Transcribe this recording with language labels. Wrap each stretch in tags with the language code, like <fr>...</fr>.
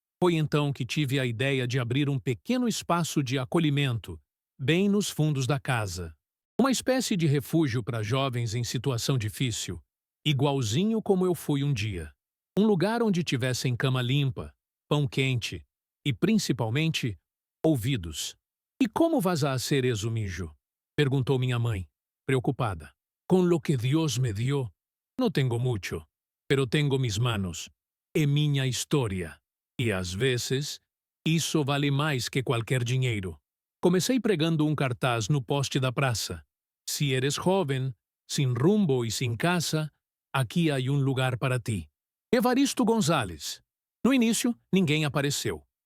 <pt>Foi então que tive a ideia de abrir um pequeno espaço de acolhimento, bem nos fundos da casa. Uma espécie de refúgio para jovens em situação difícil, igualzinho como eu fui um dia. Um lugar onde tivessem cama limpa, pão quente e, principalmente, ouvidos.</pt> <es>«E como vas a hacer eso, mijo?»</es> <pt>perguntou minha mãe, preocupada.</pt> <es>«Con lo que Dios me dio, no tengo mucho, pero tengo mis manos,</es> <pt>e minha história. E às vezes, isso vale mais que qualquer dinheiro». Comecei pregando um cartaz no poste da praça.</pt> <es>«Si eres joven, sin rumbo y sin casa,</es> <pt>aqui há um lugar para ti. Evaristo Gonzalez». No início, ninguém apareceu.</pt>